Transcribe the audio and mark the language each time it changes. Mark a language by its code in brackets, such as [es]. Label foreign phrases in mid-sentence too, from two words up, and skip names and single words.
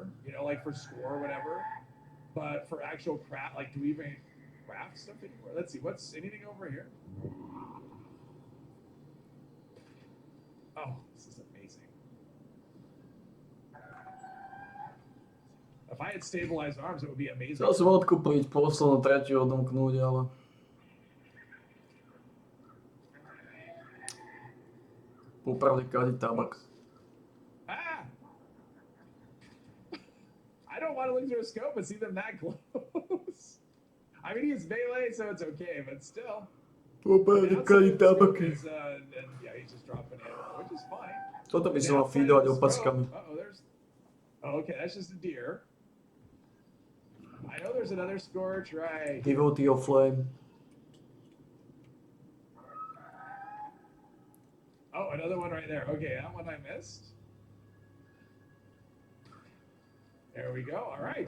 [en] You know, like for score or whatever. But for actual craft, like, do we even craft stuff anymore? Let's see, what's anything over here? Oh, this is amazing. If I had stabilized arms, it would be amazing. [sk] Chcel som odkúpiť poslednú tretiu odomknúť, ale... Popravde kadí tabak. Ah! [en] I don't want to look through a scope and see them that close. I mean, he's melee, so it's okay, but still. [sk] Popravde kadí tabak. [en] Yeah, he's just dropping it, which is fine. [sk] Toto by som mal feedovať opackami. [en] Oh, okay, that's just a deer. I know there's another scorch, right? Devotee of Flame. Oh, another one right there. Okay, that one I missed. There we go. All right.